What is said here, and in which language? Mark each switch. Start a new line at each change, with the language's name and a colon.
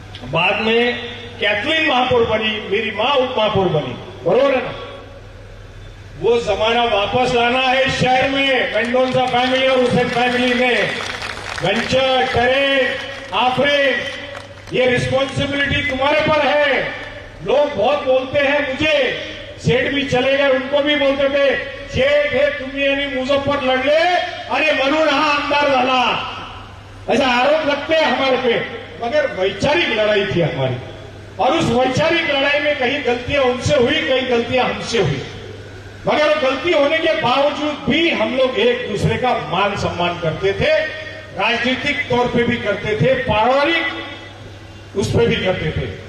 Hindi: बाद में कैथलीन महापौर बनी, मेरी मां उप महापौर बनी. बरोबर है ना? वो जमाना वापस लाना है शहर में. मेंडोंसा फैमिली और हुसैन फैमिली ने वेंचर, करें, आफरीन, ये रिस्पॉन्सिबिलिटी तुम्हारे पर है. लोग बहुत बोलते हैं मुझे, सेठ भी चले गए, उनको भी बोलते थे,
Marathi: शेठ हे तुम्ही आणि मुजफ्फर लढले, अरे म्हणून हा आमदार झाला,
Hindi: ऐसा आरोप लगते हैं हमारे पे. मगर वैचारिक लड़ाई थी हमारी, और उस वैचारिक लड़ाई में कहीं गलतियां उनसे हुई, कहीं गलतियां हमसे हुई. मगर गलती होने के बावजूद भी हम लोग एक दूसरे का मान सम्मान करते थे. राजनीतिक तौर पे भी करते थे, पारिवारिक उस पर भी करते थे.